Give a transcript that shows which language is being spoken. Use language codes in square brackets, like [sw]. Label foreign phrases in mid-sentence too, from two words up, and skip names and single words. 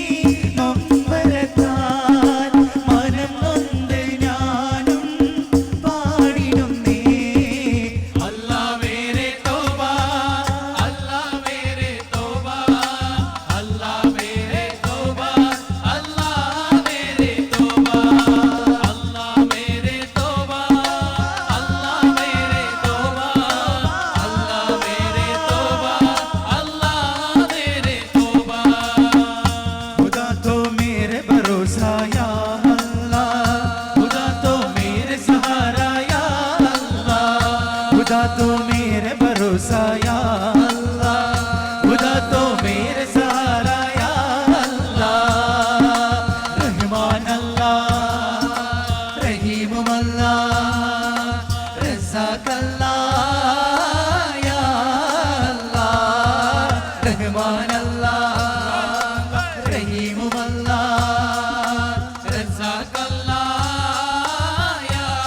[ml] നൊമ്പരത്താൽ മനം നൊന്ത് ഞാനും പാടിടുന്നേ [hi] अल्लाह मेरे तौबा अल्लाह मेरे तौबा अल्लाह मेरे तौबा अल्लाह मेरे तौबा अल्लाह मेरे तौबा अल्लाह मेरे तौबा अल्लाह मेरे तौबा अल्लाह मेरे तौबा खुदा तो मेरे भरोसा या अल्लाह खुदा तो मेरे सहारा या अल्लाह खुदा तो मेरे भरोसा या अल्लाह खुदा तो मेरे सहारा या अल्लाह रहमान अल्लाह रहीम अल्लाह रज़ाक अल्लाह या अल्लाह रहमान अल्लाह रहीम अल्लाह रज़ाक अल्लाह या